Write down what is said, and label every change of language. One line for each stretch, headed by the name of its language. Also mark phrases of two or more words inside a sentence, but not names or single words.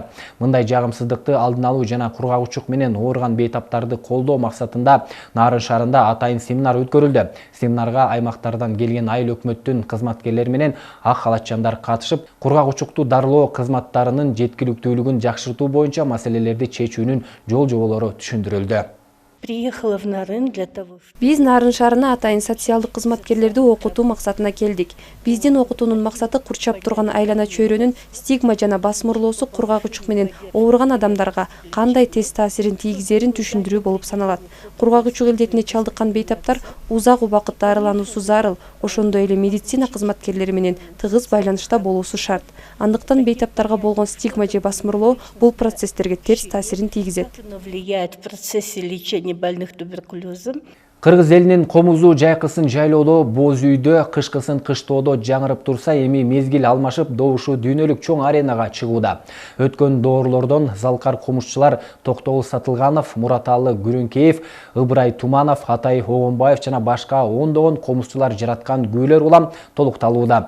Kyrgyz: Мындай жагымсыздыкты алдын алуу жана кургагучук менен ооруган бейтаптарды колдоо максатында Нарын шаарында атайын семинар өткөрүлдү. Семинарга аймактардан келген айыл өкмөттүн кызматкерлери менен ак халатчандар катышып, кургагучукту дарылоо кызматтарынын жеткиликтүүлүгүн жакшыртуу боюнча маселелерди чечүүнүн жол-жоболору түшүндүрүлдү.
Russian: Приехала в Нарын для того, чтобы...
Kyrgyz: Биз Нарын шаарына атайын социалдык кызматкерлерди окутуу максатына келдик. Биздин окутуунун максаты курчап турган айлана чөйрөнүн стигма жана басмырлоосу кургагучук менен ооруган адамдарга кандай тест таасирин тийгизерин түшүндүрүү болуп саналат. Кургагучук илдетине чалдыккан бейтаптар узак убакыт дарылануусу зарыл, ошондой эле медицина кызматкерлери менен тыгыз байланышта болуусу шарт. Андыктан бейтаптарга болгон стигма же басмырлоо бул процесстерге терс таасирин тийгизет.
Russian: Влияет в процессе лечения больных туберкулезом.
Kyrgyz: Кыргыз элинин комузу жайкысын жайлоодо, боз үйдө, кышкысын кыштоодо жаңырып турса, эми мезгил алмашып добушу дүйнөлүк чоң аренага чыгууда. Өткөн доорлордон залкар комузчулар Токтогул Сатылганов, Мураталы Күрүнкеев, Ыбырай Туманов, Атай Огонбаев жана башка ондогон комузчулар жараткан күйлөр улам толукталууда.